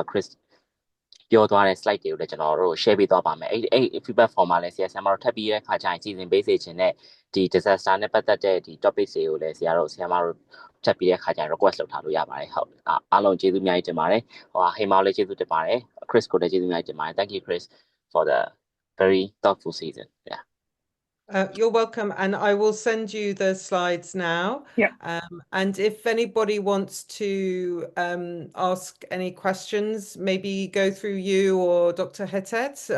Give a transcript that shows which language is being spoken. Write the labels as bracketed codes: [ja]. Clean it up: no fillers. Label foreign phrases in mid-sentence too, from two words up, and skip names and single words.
[my] Chris ပြောသွားတဲ့ slide တွေကိုလည်းကျွန်တော်တို့ share ပေးသွားပါမယ်အဲ့ [en] feedback form [my] မှာလည်းဆရာမတို့ထပ်ပြီးတဲ့ခါကျရင်စီစဉ်ပေးစေချင်တဲ့ဒီ disaster နဲ့ပတ်သက်တဲ့ဒီ topic တွေကိုလည်းဆရာမတို့ထပ်ပြီးတဲ့ခါကျရင် request လုပ်ထားလို့ရပါတယ်ဟုတ်အားလုံးကျေးဇူးအများကြီးတင်ပါတယ်ဟိုဟိမောင်လည်းကျေးဇူးတင်ပါတယ် Chris ကိုလည်းကျေးဇူးအများကြီးတင်ပါတယ် [en] thank you Chris for the very thoughtful season yeah You're welcome, and I will send you the slides now. Yeah. And if anybody wants to ask any questions, maybe go through you or Dr.